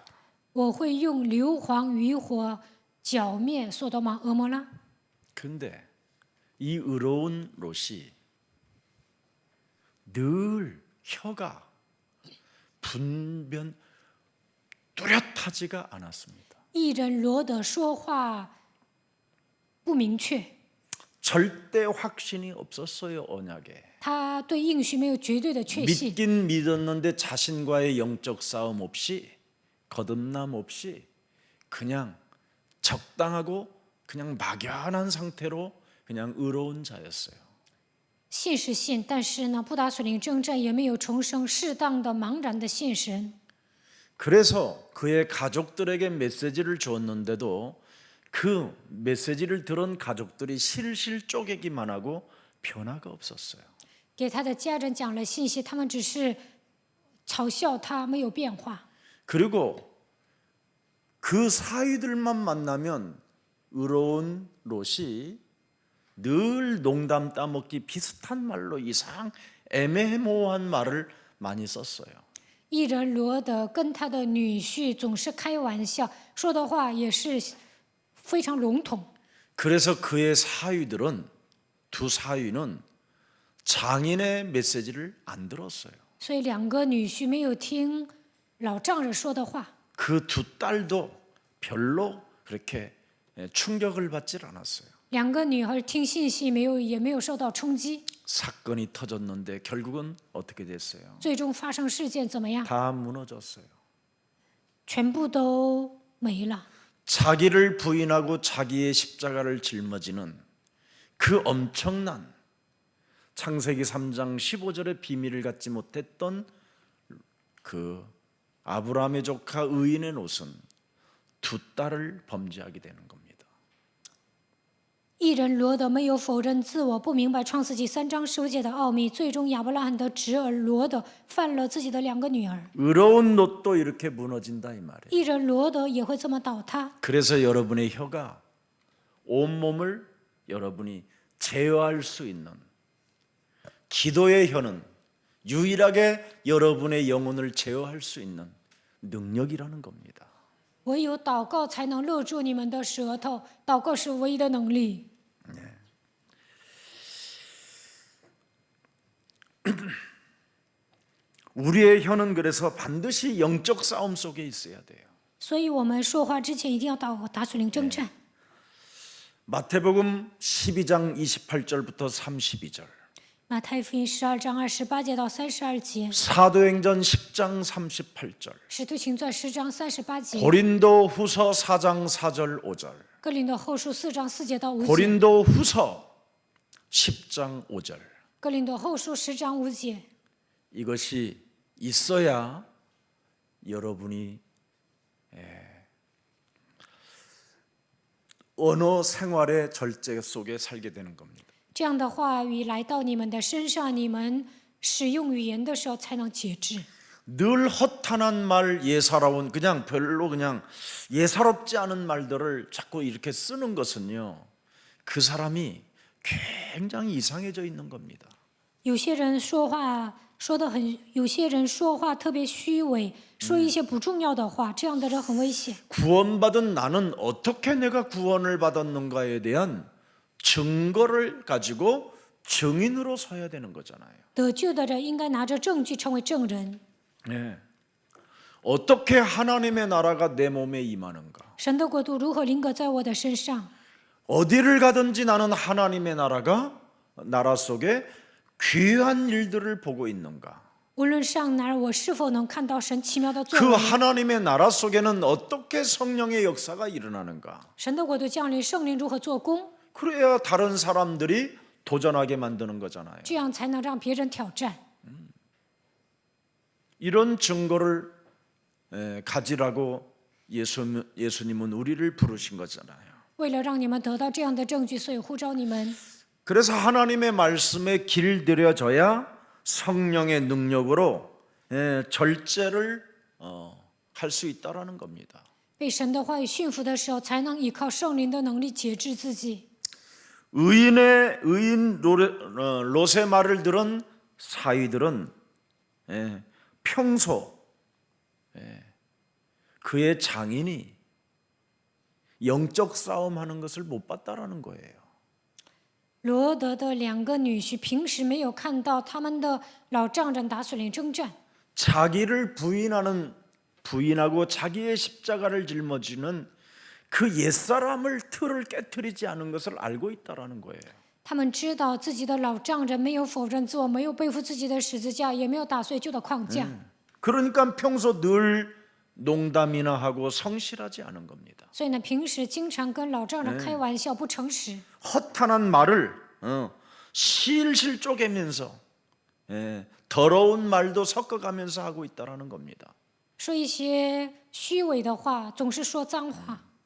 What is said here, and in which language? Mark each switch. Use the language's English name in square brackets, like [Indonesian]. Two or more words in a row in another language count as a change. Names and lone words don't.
[Chinese] 我会用硫磺与火剿灭索多玛、俄摩拉。 [Korean] 그런데 이 의로운 롯이 늘 혀가 분변 뚜렷하지가 않았습니다. [Chinese] 艺人罗德说话不明确， [Korean] 절대 확신이 없었어요. 언약에. [Chinese] 他对应许没有绝对的确信。 [Korean] 믿긴 믿었는데 자신과의 영적 싸움 없이 거듭남 없이 그냥 적당하고 그냥 막연한 상태로 그냥 의로운 자였어요. [Chinese] 信是信，但是呢，不打属灵征战，也没有重生，适当的茫然的信神。 [Korean] 그래서 그의 가족들에게 메시지를 주었는데도 그 메시지를 들은 가족들이 실실 쪼개기만 하고 변화가 없었어요. [Chinese] 给他的家人讲了信息，他们只是嘲笑他，没有变化。 [Korean] 그리고 그 사위들만 만나면 의로운 롯이 늘 농담 따먹기 비슷한 말로 이상 애매모호한 말을 많이 썼어요. [Chinese] 艺人罗德跟他的女婿总是开玩笑，说的话也是非常笼统。 [Korean] 그래서 그의 사위들은 두 사위는 장인의 메시지를 안 들었어요. [Chinese] 所以两个女婿没有听老丈人说的话。 [Korean] 그 두 딸도 별로 그렇게 충격을 받질 않았어요. [Chinese] 两个女儿听信息也没有受到冲击。 [Korean] 사건이 터졌는데 결국은 어떻게 됐어요? [Chinese] 最终发生事件怎么样？ [Korean] 다 무너졌어요. [Chinese] 全部都没了。 [Korean] 자기를 부인하고 자기의 십자가를 짊어지는 그 엄청난 창세기 3장 15절의 비밀을 갖지 못했던 그 아브라함의 조카 의인의 롯은 두 딸을 범죄하게 되는 겁니다. [Chinese] 艺人罗德没有否认自我，不明白创世纪3章15节的奥秘，最终亚伯拉罕的侄儿罗德犯了自己的两个女儿。 [Korean] 의로운 롯도 이렇게 무너진다 이 말이에요. [Chinese] 艺人罗德也会这么倒塌。 [Korean] 그래서 여러분의 혀가 온몸을 여러분이 제어할 수 있는 기도의 혀는 유일하게 여러분의 영혼을 제어할 수 있는 능력이라는 겁니다. [Chinese] 唯有祷告才能勒住你们的舌头，祷告是唯一的能力。 [Korean] 우리의 혀는 그래서 반드시 영적 싸움 속에 있어야 돼요. [Chinese] 所以我们说话之前一定要打属灵征战。 [Korean] 마태복음 12장 28절부터 32절, [Chinese] 马太福音12章28节到32节， [Korean] 사도행전 10장 38절, [Chinese] 使徒行传10章38节， [Korean] 고린도후서 4장 4절 5절, [Chinese] 哥林多后书4章4节到5节， [Korean] 고린도후서 10장 5절. [Chinese] 哥林多后书10章5节。 [Korean] 이것이 있어야 여러분이 언어 생활의 절제 속에 살게 되는 겁니다. [Chinese] 这样的话语来到你们的身上，你们使用语言的时候才能节制。 [Korean] 늘 허탄한 말, 예사로운 그냥 별로 그냥 예사롭지 않은 말들을 자꾸 이렇게 쓰는 것은요, 그 사람이 굉장히 이상해져 있는 겁니다. [Chinese] 有些人说话说得很，有些人说话特别虚伪，说一些不重要的话，这样的人很危险。 [Korean] 구원받은 나는 어떻게 내가 구원을 받았는가에 대한 증거를 가지고 증인으로 서야 되는 거잖아요. [Chinese] 得救的人应该拿着证据成为证人。 [Korean] 네. 어떻게 하나님의 나라가 내 몸에 임하는가? [Chinese] 神的国度如何临格在我的身上？ [Korean] 어디를 가든지 나는 하나님의 나라 속에 귀한 일들을 보고 있는가? [Chinese] 无论上哪儿，我是否能看到神奇妙的作 그 为？ [Korean] 하나님의 나라 속에는 어떻게 성령의 역사가 일어나는가? [Chinese] 神的国度降临，圣灵如何做工？ [Korean] 그래야 다른 사람들이 도전하게 만드는 거잖아요. [Chinese] 这样才能让别人挑战。 [Korean] 이런 증거를 가지라고 예수님은 우리를 부르신 거잖아요. [Chinese] 为了让你们得到这样的证据，所以呼召你们。 [Korean] 그래서 하나님의 말씀에 길들여져야 성령의 능력으로 절제를 할 수 있다라는 겁니다. [Chinese] 被神的话语驯服的时候，才能依靠圣灵的能力节制自己。 [Korean] 의인 롯의 말을 들은 사위들은 평소 그의 장인이 영적 싸움하는 것을 못 봤다라는 거예요. [Chinese] 罗德的2个女婿平时没有看到他们的老丈人打属灵征战， [Korean] 자기를 부인하고 자기의 십자가를 짊어지는 그 옛사람을 틀을 깨뜨리지 않은 것을 알고 있다라는 거예요. [Chinese] 他们知道自己的老丈人没有否认自我，没有背负自己的十字架，也没有打碎旧的框架。 [Korean] 그러니까 평소 늘 농담이나 하고 성실하지 않은 겁니다. [Chinese] 所以呢，平时经常跟老丈人开玩笑，不诚实， [Korean] 허탄한 말을 실실 쪼개면서 더러운 말도 섞어가면서 하고 있다라는 겁니다. [Chinese] 说一些虚伪的话，总是说脏话。